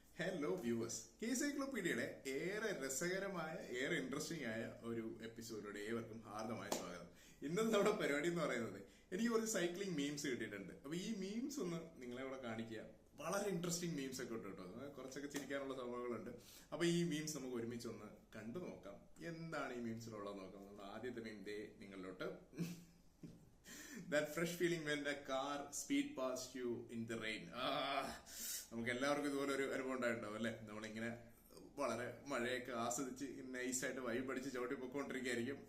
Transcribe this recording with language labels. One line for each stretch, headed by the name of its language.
Malayalam: Hello viewers, സൈക്ലോപീഡിയയുടെ ഏറെ രസകരമായ ഏറെ ഇൻട്രസ്റ്റിംഗ് ആയ ഒരു എപ്പിസോഡിലൂടെ ഏവർക്കും ഹാർദമായ സ്വാഗതം. ഇന്നത്തെ നമ്മുടെ പരിപാടി എന്ന് പറയുന്നത് എനിക്ക് കുറച്ച് സൈക്ലിംഗ് മീംസ് കിട്ടിയിട്ടുണ്ട്. അപ്പൊ ഈ മീംസ് ഒന്ന് നിങ്ങളെ ഇവിടെ കാണിക്കുക. വളരെ ഇൻട്രസ്റ്റിംഗ് മീംസ് ഒക്കെ ഉണ്ട് കേട്ടോ. കുറച്ചൊക്കെ ചിരിക്കാനുള്ള സംഭവങ്ങളുണ്ട്. അപ്പൊ ഈ മീംസ് നമുക്ക് ഒരുമിച്ച് ഒന്ന് കണ്ടു നോക്കാം. എന്താണ് ഈ മീംസിലുള്ളത് നോക്കാം. നമ്മുടെ ആദ്യത്തെ മീം ദേ നിങ്ങളിലോട്ട്.
English: That fresh feeling when the car speed past you in the rain.
Malayalam: നമുക്ക് എല്ലാവർക്കും ഇതുപോലെ ഒരു അനുഭവം ഉണ്ടായിട്ടുണ്ടാവും അല്ലെ? നമ്മളിങ്ങനെ വളരെ മഴയൊക്കെ ആസ്വദിച്ച് നൈസായിട്ട് വൈബ് അടിച്ച് ചവിട്ടി പൊക്കോണ്ടിരിക്കുകയായിരിക്കും.